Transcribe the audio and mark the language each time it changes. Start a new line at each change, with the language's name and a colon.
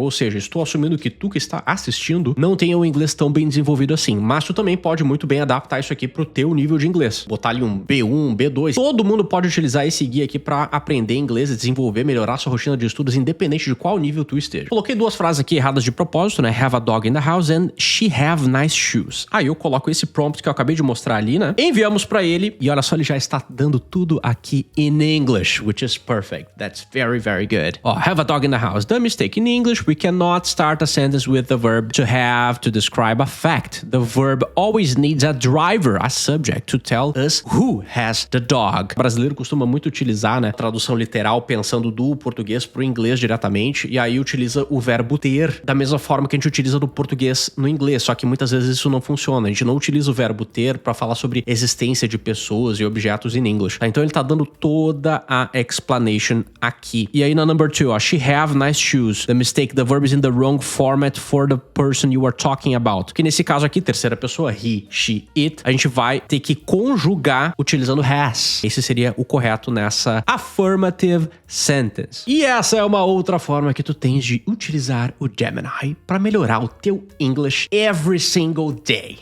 Portuguese: Ou seja, estou assumindo que tu que está assistindo não tenha o inglês tão bem desenvolvido assim. Mas tu também pode muito bem adaptar isso aqui pro teu nível de inglês. Botar ali um B1, B2. Todo mundo pode utilizar esse guia aqui pra aprender inglês e desenvolver, melhorar sua rotina de estudos, independente de qual nível tu esteja. Coloquei duas frases aqui erradas de propósito, né?
English: Have a dog in the house and she have nice shoes.
Portuguese: Aí eu coloco esse prompt que eu acabei de mostrar ali, né? Enviamos pra ele e olha só, ele já está dando tudo aqui
English: in English, which is perfect. That's very, very good. Ó, have a dog in the house. The mistake in English, we cannot start a sentence with the verb to have to describe a fact. The verb always needs a driver, a subject, to tell us who has the dog.
Portuguese: O brasileiro costuma muito utilizar, né, tradução literal pensando do português pro inglês diretamente, e aí utiliza o verbo ter da mesma forma que a gente utiliza do português no inglês, só que muitas vezes isso não funciona. A gente não utiliza o verbo ter pra falar sobre existência de pessoas e objetos
English: in English,
Portuguese: tá? Então ele tá dando toda a explanation aqui. E aí na
English: number 2, ó, she have nice shoes. The mistake, the verb is in the wrong format for the person you are talking about.
Portuguese: Que nesse caso aqui, terceira pessoa,
English: he, she, it,
Portuguese: a gente vai ter que conjugar utilizando has. Esse seria o correto nessa
English: affirmative sentence.
Portuguese: E essa é uma outra forma que tu tens de utilizar o Gemini para melhorar o teu
English: English every single day.